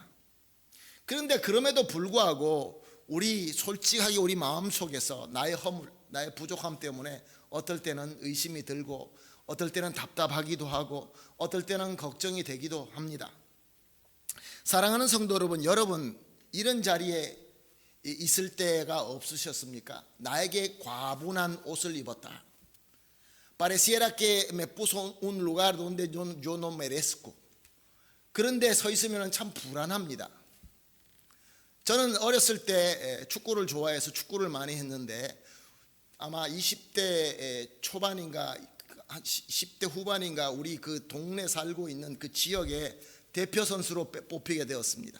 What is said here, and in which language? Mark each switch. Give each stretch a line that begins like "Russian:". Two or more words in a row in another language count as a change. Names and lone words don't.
Korean: 그런데 그럼에도 불구하고 우리 솔직하게 우리 마음속에서 나의 허물, 나의 부족함 때문에 어떨 때는 의심이 들고 어떨 때는 답답하기도 하고 어떨 때는 걱정이 되기도 합니다. 사랑하는 성도 여러분, 여러분 이런 자리에 있을 때가 없으셨습니까? 나에게 과분한 옷을 입었다.
Spanish: Pareciera que me puso un lugar donde yo no merezco.
Korean: 그런데 서 있으면 참 불안합니다. 저는 어렸을 때 축구를 좋아해서 축구를 많이 했는데 아마 20대 초반인가 10대 후반인가 우리 그 동네 살고 있는 그 지역의 대표 선수로 뽑히게 되었습니다.